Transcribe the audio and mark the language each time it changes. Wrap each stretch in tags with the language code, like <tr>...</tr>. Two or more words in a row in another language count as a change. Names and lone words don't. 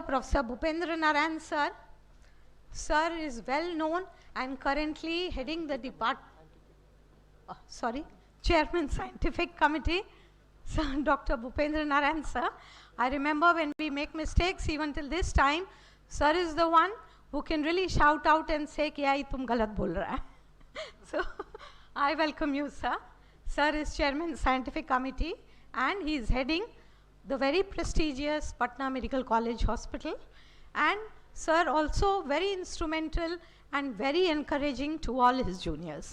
<en>Professor Bhupendra Narayan sir. Sir is well known and currently heading the Chairman Scientific Committee, sir, Dr. Bhupendra Narayan sir. I remember when we make mistakes, even till this time, sir is the one who can really shout out and say,</en> <hi>"क्या ये तुम गलत बोल रहा है."</hi> <en>So, I welcome you, sir. Sir is Chairman Scientific Committee, and he is heading the very prestigious Patna Medical College Hospital. And sir also very instrumental and very encouraging to all his juniors.</en>